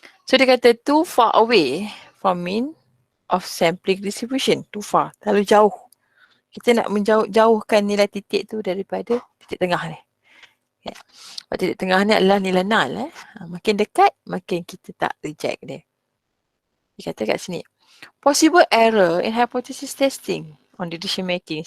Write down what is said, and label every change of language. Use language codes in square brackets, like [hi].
[en] So [ms] dia kata [en] too far away from mean of sampling distribution. Too far. [ms] Terlalu jauh. Kita nak menjauhkan nilai titik tu daripada titik tengah ni. [en] Okay. [ms] Titik tengah ni adalah nilai null. Makin dekat, makin kita tak reject dia. Dia kata kat sini. [en] Possible error in hypothesis testing on decision making.